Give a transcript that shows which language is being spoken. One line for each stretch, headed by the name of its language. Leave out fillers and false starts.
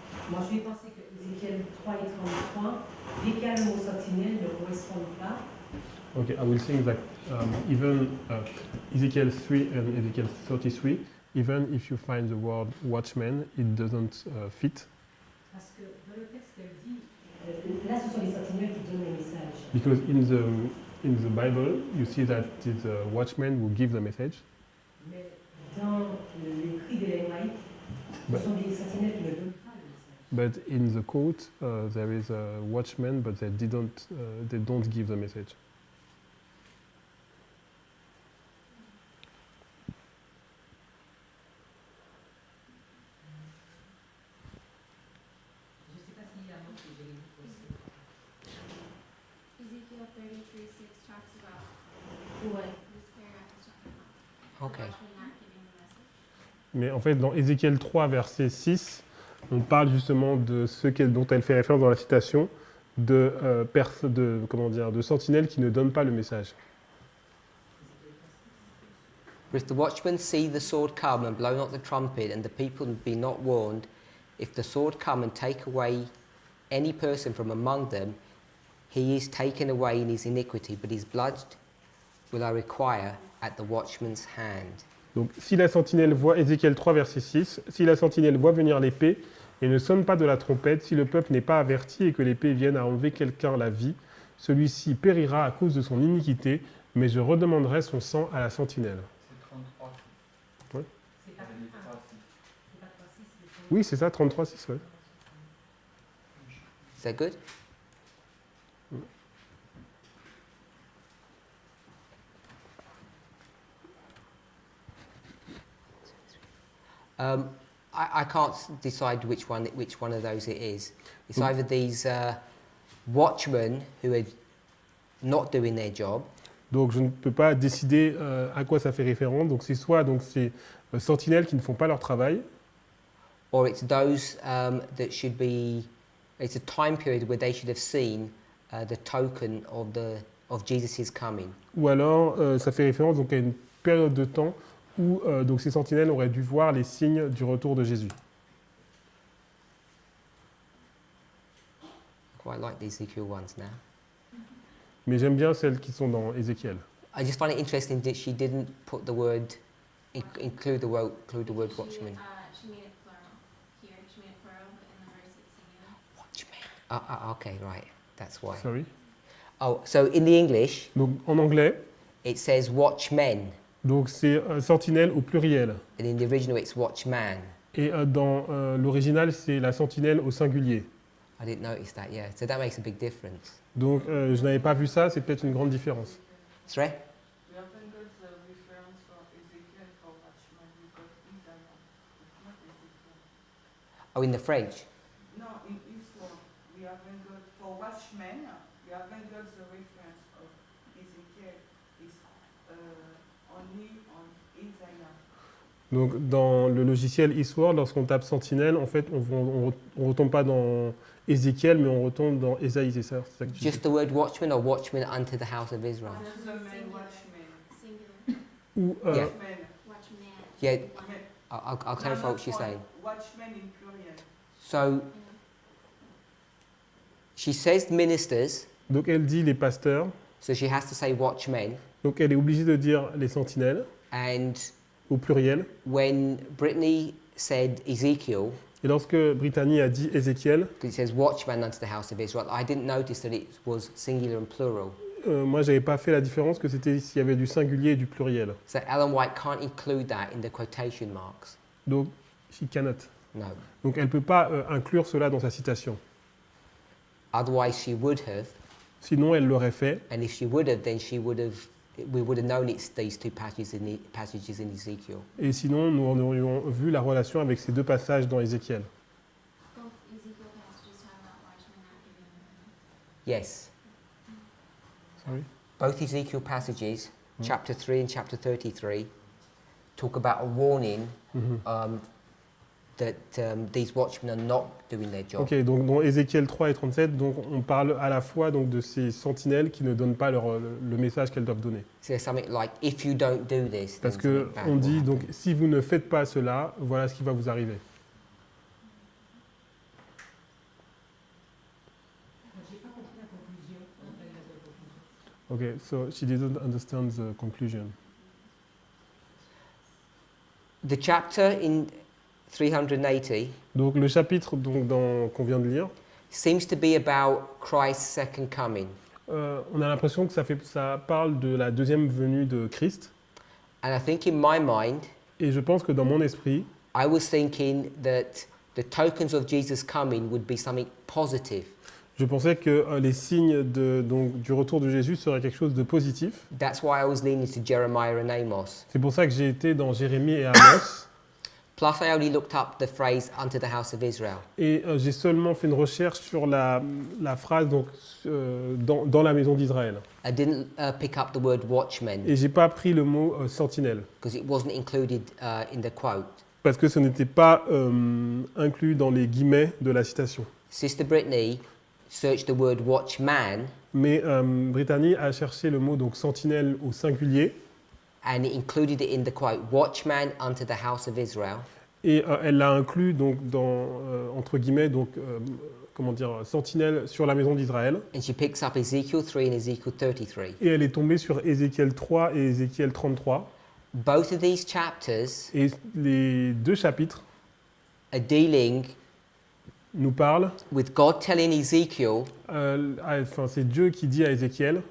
French: Moi, je vais penser que Ézéchiel 3 et 33, dès qu'il y a le mot sentinelle, ne correspondent pas.
English: Okay, I will think that even Ezekiel 3 and Ezekiel 33, even if you find the word watchman, it doesn't fit.
French: Parce que dans le texte, elle dit, là, ce sont les sentinelles qui donnent les messages.
English: Because in the Bible, you see that it's a watchman who gives the message.
French: Mais dans l'écrit de l'Hébraïque, ce sont des sentinelles qui ne donnent pas le message.
English: But in the quote, there is a watchman, but they don't give the message.
French: Je ne sais pas s'il y a un mot que j'ai lu aussi.
English: Ezekiel 33:6 talks about
French: Ouais.
English: this paragraph is talking about the Okay. watchman not giving the message.
French: Mais en fait, dans Ézéchiel 3, verset 6, on parle justement de dont elle fait référence dans la citation, de sentinelles qui ne donnent pas le message.
English: If the watchman see the sword come and blow not the trumpet, and the people be not warned, if the sword come and take away any person from among them, he is taken away in his iniquity, but his blood will I require at the watchman's hand.
French: Donc, si la sentinelle voit, Ézéchiel 3, verset 6, si la sentinelle voit venir l'épée et ne sonne pas de la trompette, si le peuple n'est pas averti et que l'épée vienne à enlever quelqu'un la vie, celui-ci périra à cause de son iniquité, mais je redemanderai son sang à la sentinelle. C'est 33. Ouais. C'est pas Les 3, 3, 6, c'est Oui, c'est ça, 33, 6, ouais.
English: Is that good? I can't decide which one of those it is. It's either these watchmen who are not doing their job,
French: Donc je ne peux pas décider à quoi ça fait référence. Donc c'est soit ces sentinelles qui ne font pas leur travail,
English: or it's those that should be. It's a time period where they should have seen the token of Jesus' coming.
French: ou alors ça fait référence donc à une période de temps où donc ces sentinelles auraient dû voir les signes du retour de Jésus.
English: Quite like the Ezekiel ones now.
French: Mais j'aime bien celles qui sont dans Ézéchiel.
English: I just find it interesting that she didn't put the word, include the word watchman. She made it plural. Here, she made it plural, but in the verse it's singular. Watchman. Okay, right. That's why. Sorry. Oh, so in the English,
French: Donc en anglais,
English: it says watchmen,
French: donc c'est sentinelle au pluriel.
English: and in the original it's watchman.
French: Et dans l'original, c'est la sentinelle au singulier.
English: I didn't notice that. Yeah, so that makes a big difference.
French: Donc je n'avais pas vu ça, c'est peut-être une grande différence.
English: Shrey? We haven't got the reference for Ezekiel for watchman. We got Isaiah. It's not Ezekiel. Oh, in the French. No, in Israel, we haven't got for watchmen. We haven't got the reference of Ezekiel. It's only on Isaiah.
French: Donc dans le logiciel eSword, lorsqu'on tape sentinelle, en fait, on ne retombe pas dans Ézéchiel, mais on retombe dans Ésaïe, c'est ça que tu dis.
English: Just the word watchman or watchman unto the house of Israel. Just the main Singular. watchman. Singular.
French: Ou,
English: Yeah. Watchman. Watchman. Yeah, One. I'll clarify what she's saying. Watchman in pluriel. So she says ministers,
French: donc elle dit les pasteurs,
English: so she has to say watchmen.
French: donc elle est obligée de dire les sentinelles
English: And
French: au pluriel.
English: when Brittany said Ezekiel,
French: Et lorsque Brittany a dit Ézéchiel,
English: because it says watchman unto the house of Israel, I didn't notice that it was singular and plural.
French: moi j'avais pas fait la différence que c'était s'il y avait du singulier et du pluriel.
English: So Ellen White can't include that in the quotation marks.
French: Donc
English: she cannot. No.
French: Donc elle ne peut pas inclure cela dans sa citation.
English: Otherwise, she would have,
French: Sinon elle l'aurait fait.
English: and if she would have, then we would have known it's these two passages in Ezekiel.
French: Et sinon nous aurions vu la relation avec ces deux passages dans Ézéchiel.
English: Both Ezekiel passages talk about watchmen not giving Yes. Sorry? Both Ezekiel passages, chapter 3 and chapter 33, talk about a warning that these watchmen are not doing their job.
French: Ok, donc dans Ézéchiel 3 et 37, donc on parle à la fois donc, de ces sentinelles qui ne donnent pas le message qu'elles doivent donner.
English: So there's something like, if you don't do this, then
French: Parce que
English: something bad
French: on
English: will
French: dit,
English: happen.
French: donc si vous ne faites pas cela, voilà ce qui va vous arriver. J'ai pas compris la conclusion.
English: Ok, so she didn't understand the conclusion. The chapter in 380
French: Donc le chapitre donc, qu'on vient de lire,
English: seems to be about Christ's second coming.
French: on a l'impression que ça parle de la deuxième venue de Christ.
English: And I think in my mind,
French: Et je pense que dans mon esprit,
English: I was thinking that the tokens of Jesus' coming would be something positive.
French: je pensais que les signes du retour de Jésus seraient quelque chose de positif.
English: That's why I was leaning to Jeremiah and Amos.
French: C'est pour ça que j'ai été dans Jérémie et Amos.
English: Plus, I only looked up the phrase unto the house of Israel.
French: Et j'ai seulement fait une recherche sur la phrase donc, dans la maison d'Israël.
English: I didn't pick up the word watchman
French: Et j'ai pas pris le mot sentinelle.
English: because it wasn't included in the quote.
French: parce que ce n'était pas inclus dans les guillemets de la citation.
English: Sister Brittany searched the word watchman
French: Mais Brittany a cherché le mot donc sentinelle au singulier
English: and included it in the quote, watchman unto the house of Israel.
French: et elle l'a inclus donc dans entre guillemets donc comment dire sentinelle sur la maison d'Israël.
English: And she picks up Ezekiel 3 and Ezekiel 33.
French: Et elle est tombée sur Ézéchiel 3 et Ézéchiel 33.
English: Both of these chapters
French: Et les deux chapitres
English: are dealing
French: nous parlent.
English: with God telling Ezekiel
French: Enfin, c'est Dieu qui dit à Ézéchiel